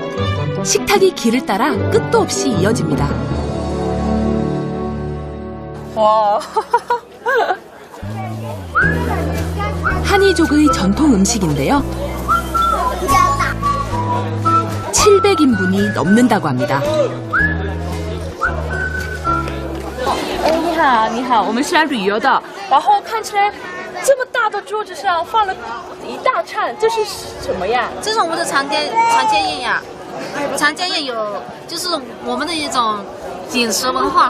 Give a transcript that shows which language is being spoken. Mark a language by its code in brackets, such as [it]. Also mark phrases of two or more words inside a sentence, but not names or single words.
[ko] 식탁이 길을 따라 끝도 없이 이어집니다. 와. 한이족의 전통 음식인데요. 700인분이 넘는다고 합니다. [zh] 你好，你好，我们是来旅游的。然后看起来这么大的桌子上放了一大串，这是什么呀？这是我们的长天宴呀。长江宴有就是我们的一种饮食文化。